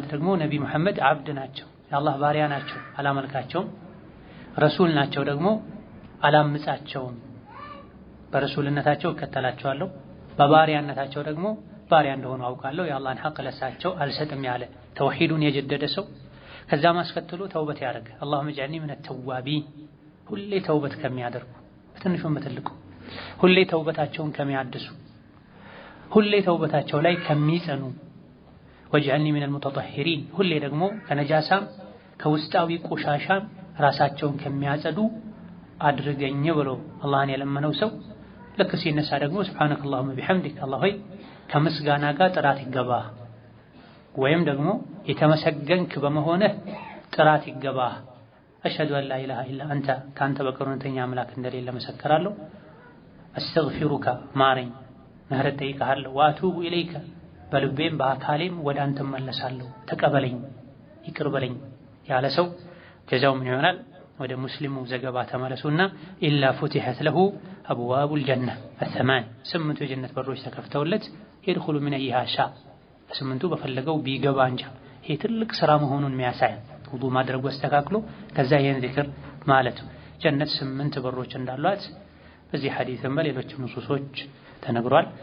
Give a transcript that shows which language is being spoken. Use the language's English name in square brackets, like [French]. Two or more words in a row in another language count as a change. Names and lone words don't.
[Amharic] ደግሞ ነቢ ሙሐመድ አብድ ናቸው፣ የአላህ ባሪያ ናቸው፣ አላመልካቸውም። ረሱል ናቸው ደግሞ አላምጻቸውም። በረሱልነታቸው እከተላቸዋለሁ በባሪያነታቸው ደግሞ ባሪያ እንደሆኑ አውቃለሁ የአላህን ሐቅ ለሳቸው አልሰጥም ያለ ተውሂዱን የጀደደ ሰው ከዛ ማስከተሉ ተውበት ያደርግ [Arabic] اللهم اجعلني من التوابين [Amharic] ሁሌ ተውበት ከሚያደርጉ በትንሹም በትልቁ ሁሌ ተውበታቸውን ከሚያድሱ ሁሌ ተውበታቸው ላይ ከሚጸኑ [Arabic] واجعلني من المتطهرين [Amharic] ሁሌ ደግሞ ከነጃሳም ከውስጣዊ ቆሻሻም ራሳቸውን ከሚያጸዱ አድርገኝ ብሎ አላህን የለመነው ሰው ልክ ሲነሳ ደግሞ [Arabic] سبحانك اللهم بحمدك [Amharic] الله ሆይ ከምስጋና ጋር ጥራት ይገባ ወይም ደግሞ የተመሰገንክ በመሆንህ ጥራት ይገባ [Arabic] أشهد أن لا إله إلا أنت [Amharic] ካንተ በቀር እውነተኛ አምላክ እንደሌለ መሰክራለሁ أستغفرك ማረኝ ምህረት ጠይቅሃለሁ [Arabic] وأتوب إليك [Amharic] በልቤም በአካሌም ወደ አንተ መለሳለሁ ተቀበለኝ ይቅር በለኝ ያለ ሰው ጀዛው ምን ይሆናል ወደ ሙስሊሙ ዘገባ ተመለሱና [Arabic] إلا فتحت له أبواب الجنة الثمان [Amharic] ስምንቱ የጀነት በሮች ተከፍተውለት [Arabic] يدخل من أيها شاء [Amharic] ስምንቱ በፈለገው ቢገባ እንጂ ይሄ ትልቅ ስራ መሆኑን የሚያሳይ ውዱ ማድረጉ አስተካክሎ ከዛ ይሄን ዚክር ማለት ጀነት ስምንት በሮች እንዳሏት በዚህ ሐዲስም በሌሎች ንሱሶች ተነግሯል